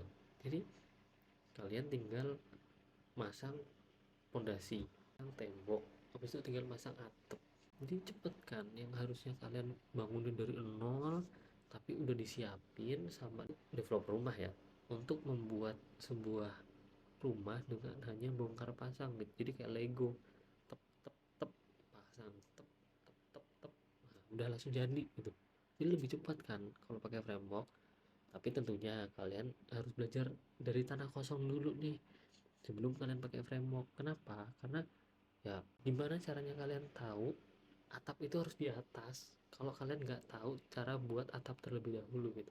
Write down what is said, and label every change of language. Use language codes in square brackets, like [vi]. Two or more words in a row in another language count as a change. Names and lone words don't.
[id] Jadi kalian tinggal masang pondasi, masang tembok, habis itu tinggal masang atap. Jadi cepet kan, yang harusnya kalian bangunin dari nol tapi udah disiapin sama developer rumah ya untuk membuat sebuah rumah dengan hanya bongkar pasang gitu. Jadi kayak Lego, tep tep tep, pasang tep tep tep tep, nah, udah langsung jadi gitu. Jadi lebih cepat kan kalau pakai framework. Tapi tentunya kalian harus belajar dari tanah kosong dulu nih sebelum kalian pakai framework. Kenapa? Karena ya gimana caranya kalian tahu atap itu harus di atas kalau kalian nggak tahu cara buat atap terlebih dahulu gitu.